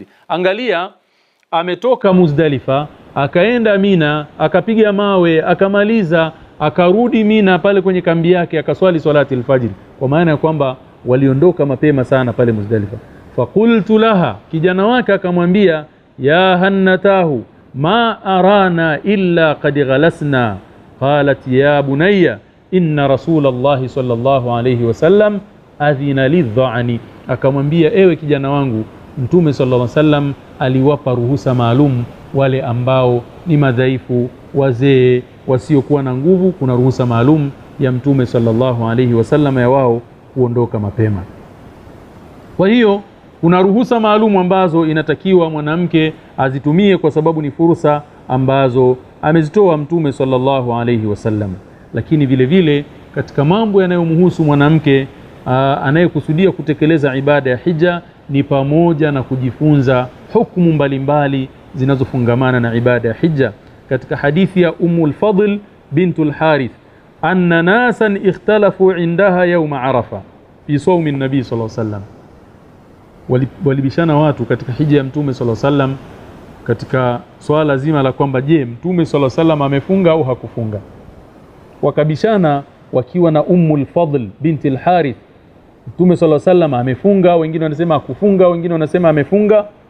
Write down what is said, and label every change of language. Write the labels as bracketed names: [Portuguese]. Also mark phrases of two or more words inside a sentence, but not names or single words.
[Swahili] Angalia, ametoka Muzdalifa akaenda Mina, akapiga mawe, akamaliza, akarudi Mina pale kwenye kambi yake akaswali [Arabic] صلاة الفجر, [Swahili] kwa maana ya kwamba waliondoka mapema sana pale Muzdalifa. [Arabic] فقلت لها, [Swahili] kijana wake akamwambia, [Arabic] يا هنتاه ما أرانا إلا قد غلسنا. قالت يا بني إن رسول الله صلى الله عليه وسلم أذن للظعن, [Swahili] akamwambia, ewe kijana wangu, Mtume [Arabic] صلى الله عليه وسلم [Swahili] aliwapa ruhusa maalum wale ambao ni madhaifu, wazee, wasiokuwa na nguvu. Kuna ruhusa maalum ya Mtume [Arabic] صلى الله عليه وسلم [Swahili] ya wao kuondoka mapema. Kwa hiyo kuna ruhusa maalumu ambazo inatakiwa mwanamke azitumie kwa sababu ni fursa ambazo amezitoa Mtume [Arabic] صلى الله عليه وسلم. [Swahili] Lakini vile vile katika mambo yanayomhusu mwanamke anayekusudia kutekeleza ibada ya hija ni pamoja na kujifunza hukumu mbalimbali zinazofungamana na ibada ya hija. Katika hadithi ya Ummul Fadl bintul Harith, [Arabic] أن ناسا اختلفوا عندها يوم عرفة في صوم النبي صلى الله عليه وسلم, [Swahili] walibishana watu katika hija ya Mtume [Arabic] صلى الله عليه وسلم [Swahili] katika swala zima la kwamba je, Mtume [Arabic] صلى الله عليه وسلم [Swahili] amefunga au hakufunga. Wakabishana wakiwa na Ummul Fadl bintul Harith, Mtume [Arabic] صلى الله عليه وسلم [Swahili] amefunga, wengine wanasema hakufunga, wengine wanasema amefunga.